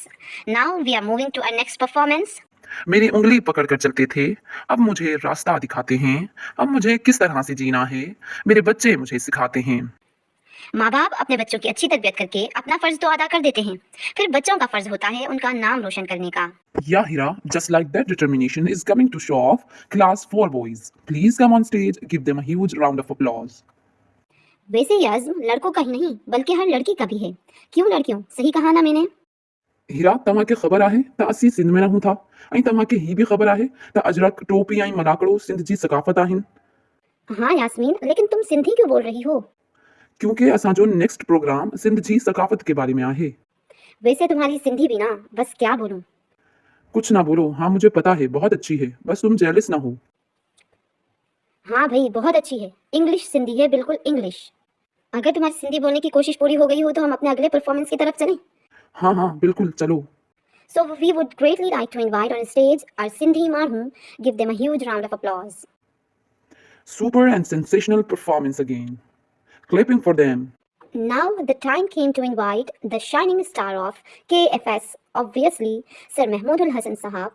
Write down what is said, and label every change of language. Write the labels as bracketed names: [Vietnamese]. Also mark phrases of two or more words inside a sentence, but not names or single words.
[English] Now we are moving to our next performance. [Urdu] میری انگلی پکڑ کر چلتے تھے، اب مجھے راستہ دکھاتے ہیں. اب مجھے کس طرح سے جینا ہے، میرے بچے مجھے سکھاتے ہیں. ماں باپ اپنے بچوں کی اچھی تربیت کر کے اپنا فرض تو ادا کر دیتے ہیں، پھر بچوں کا فرض ہوتا ہے ان کا نام روشن کرنے کا. [English] Yeah, Hira, just like that determination is coming to show off. Class 4 boys, please come on stage, give them a huge round of applause. [Urdu] ویسے یہ عزم لڑکوں کا ہی نہیں بلکہ ہر لڑکی کا بھی ہے. کیوں لڑکیوں، صحیح کہا نا میں نے? हीरा, [Sindhi] तव्हांखे ख़बर आहे त असीं सिंध में रहूं था ऐं तव्हांखे ही बि ख़बर आहे त अजरक, टोपी ऐं मलाकड़ो सिंध जी सक़ाफ़त आहिनि। [Urdu] ہاں یاسمین، لیکن تم سندھی کیوں بول رہی ہو? [Sindhi] क्योंकि असांजो [English] next program [Sindhi] सिंध जी सक़ाफ़त [Urdu] کے بارے میں [Sindhi] आहे। [Urdu] ویسے تمہاری سندھی بھی نا، بس کیا بولوں. کچھ نا بولو، ہاں مجھے پتا ہے بہت اچھی ہے، بس تم جیلس نا ہو. ہاں بھائی، بہت اچھی ہے. انگلش سندھی ہے، بالکل انگلش۔ اگر تمہاری سندھی بولنے کی کوشش پوری ہو گئی ہو تو ہم اپنے اگلے پرفارمنس کی طرف چلیں. ہاں ہاں بالکل، چلو. [English] So we would greatly like to invite on stage our Sindhi Marhu. Give them a huge round of applause. Super and sensational performance again. Clapping for them. Now the time came to invite the shining star of KFS, obviously, Sir Mahmoodul Hassan Sahab.